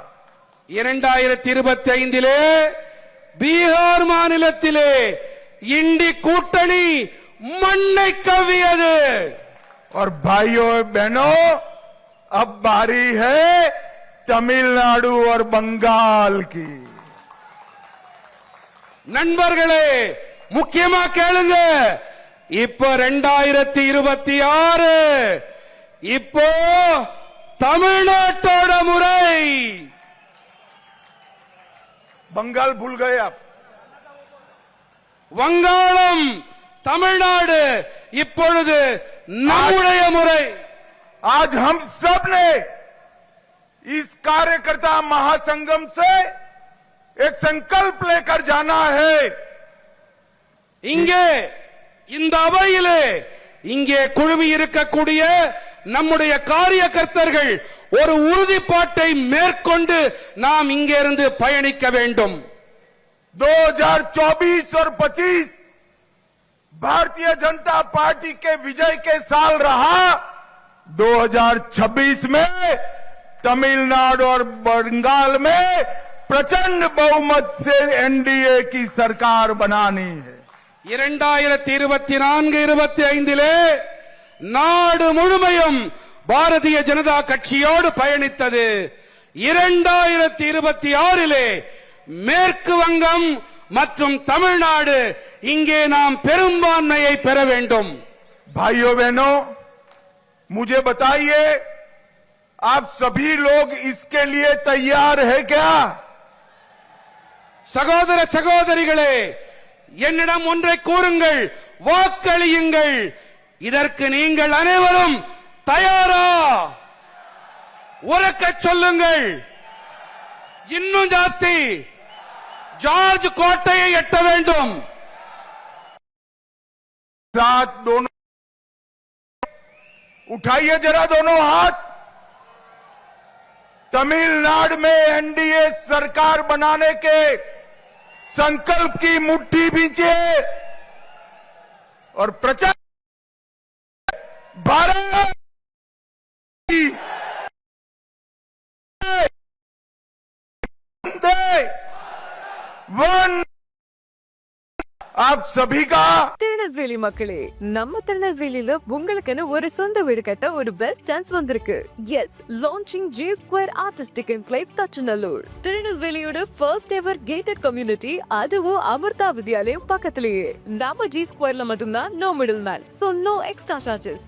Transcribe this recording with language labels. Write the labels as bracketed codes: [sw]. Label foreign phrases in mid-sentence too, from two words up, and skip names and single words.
[ta] 2025 பீகார் மாநிலத்திலே இண்டி கூட்டணி மண்ணை கவ்வியது. [hi] और भाइयों और बहनों, अब बारी है तमिलनाडु और बंगाल की. [ta] நண்பர்களே, முக்கியமா கேளுங்க. இப்போ 2026 இப்போ தமிழ்நாட்டோட முறை. [hi] बंगाल भूल गए आप. [ta] வங்காளம், தமிழ்நாடு இப்பொழுது நம்முடைய முறை. [hi] आज हम सब ने इस कार्यकर्ता महासंगम से एक संकल्प लेकर जाना है. [ta] இங்கே இந்த அவையிலே இங்கே குழுமி இருக்கக்கூடிய நம்முடைய காரியகர்த்தர்கள் ஒரு உறுதிப்பாட்டை மேற்கொண்டு நாம் இங்கிருந்து பயணிக்க வேண்டும். [hi] 2024 और 25 भारतीय जनता पार्टी के विजय के साल रहा. 2026 में तमिलनाडु और बंगाल में प्रचंड बहुमत से एनडीए की सरकार बनानी है. [ta] 2024-25 நாடு முழுமையும் பாரதிய ஜனதா கட்சியோடு பயணித்தது. 2026 மேற்கு வங்கம் மற்றும் தமிழ்நாடு இங்கே நாம் பெரும்பான்மையை பெற வேண்டும். [hi] भाइयों बहनों, मुझे बताइए, आप सभी लोग इसके लिए तैयार है क्या? [ta] சகோதர சகோதரிகளே, என்னிடம் ஒன்றை கூறுங்கள், வாக்களியுங்கள். இதற்கு நீங்கள் அனைவரும் தயாரா? உரக்க சொல்லுங்கள். இன்னும் ஜாஸ்தி. ஜார்ஜ் கோட்டையை எட்ட வேண்டும். [hi] साथ दोनों उठाइए जरा दोनों हाथ. तमिलनाडु में एनडीए सरकार बनाने के संकल्प की मुट्ठी भींचे और प्रचार भारत की वन आप सभी का [ta] திருநெல்வேலி மக்களே, நம்ம திருநெல்வேலியில உங்களுக்குன்னு ஒரு சொந்த வீடு கட்ட ஒரு [en] best chance [ta] வந்திருக்கு. [en] yes, launching [ta] G Square Artistic Enclave தச்சநல்லூர். திருநெல்வேலியோட [en] first ever gated community, [ta] அதுவும் அமிர்தா வித்யாலயம் பக்கத்திலேயே. நம்ம G Squareல மட்டும்தான் [en] no middle man, so no extra charges.